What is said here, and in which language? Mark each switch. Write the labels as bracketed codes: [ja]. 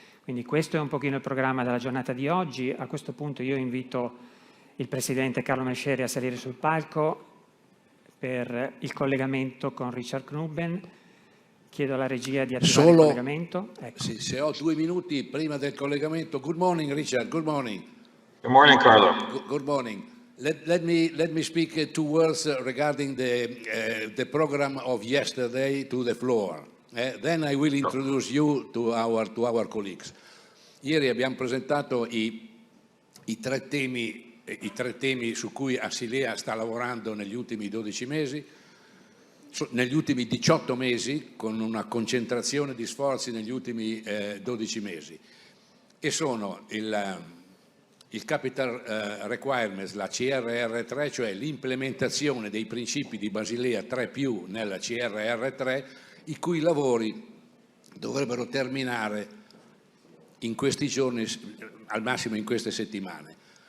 [it] Quindi questo è un pochino il programma della giornata di oggi. A questo punto io invito il Presidente Carlo Mescieri a salire sul palco per il collegamento con Richard Knuben. Chiedo alla regia di attivare il collegamento. Ecco. Sì, se ho 2 minuti prima del collegamento. [en] Good morning, Richard. Good morning. Good morning, Carlo. Good morning. Let me speak 2 words regarding the program of yesterday to the floor. Then I will introduce you to our colleagues. [it] Ieri abbiamo presentato i tre temi su cui Asilea sta lavorando negli ultimi 12 mesi. Negli ultimi 18 mesi, con una concentrazione di sforzi negli ultimi 12 mesi, e sono il Capital Requirements, la CRR3, cioè l'implementazione dei principi di Basilea 3+, nella CRR3, i cui lavori dovrebbero terminare in questi giorni, al massimo in queste settimane.